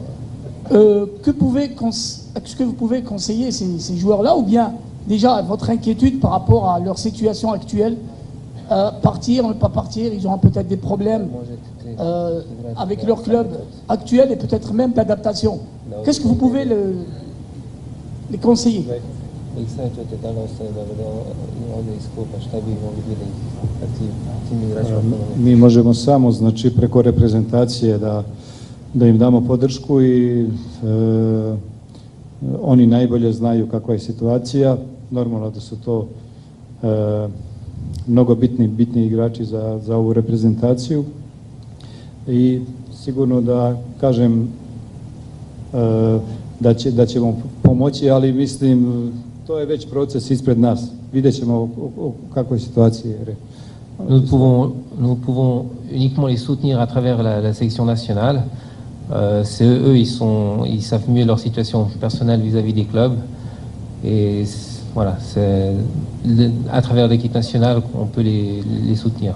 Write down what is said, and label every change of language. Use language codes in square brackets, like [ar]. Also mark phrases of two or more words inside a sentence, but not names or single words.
[fr] Est-ce que vous pouvez conseiller ces joueurs-là, ou bien déjà votre inquiétude par rapport à leur situation actuelle, partir, ne pas partir, ils auront peut-être des problèmes avec leur club actuel et peut-être même d'adaptation. Qu'est-ce que vous pouvez les conseiller? [sr] Mi možemo samo, znači, preko reprezentacije da im damo podršku i oni najbolje znaju kakva je situacija. Normalno da su to mnogo bitni igrači za ovu reprezentaciju i sigurno da kažem da ćemo pomoći, ali mislim to je već proces ispred nas. Vidjet ćemo u kakvoj situaciji je. [fr] Nous pouvons uniquement les soutenir à travers la sélection nationale. C'est eux, ils savent mieux leur situation personnelle vis-à-vis des clubs. Et voilà, c'est à travers l'équipe nationale qu'on peut les soutenir.